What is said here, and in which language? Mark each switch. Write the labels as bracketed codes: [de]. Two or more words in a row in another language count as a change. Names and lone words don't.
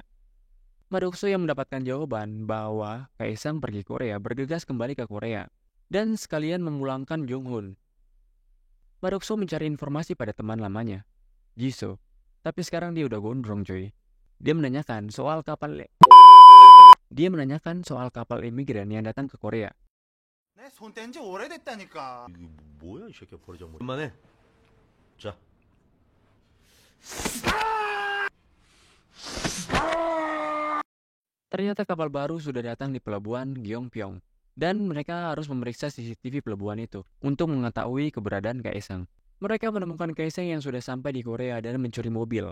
[id] Madoksu yang mendapatkan jawaban bahwa Kaesang pergi Korea bergegas kembali ke Korea dan sekalian memulangkan Jong-hun. Madoksu mencari informasi pada teman lamanya, Jisoo, tapi sekarang dia udah gondrong coy. Dia menanyakan soal kapal imigran yang datang ke Korea. [ko] 내 손 뗀 지 오래됐다니까. 이게 뭐야 이 새끼야 버리장머리. 그만해. 자. [id] Ternyata kapal baru sudah datang di pelabuhan Gyeongpyeong dan mereka harus memeriksa CCTV pelabuhan itu untuk mengetahui keberadaan Kaesang. Mereka menemukan Kaesang yang sudah sampai di Korea dan mencuri mobil.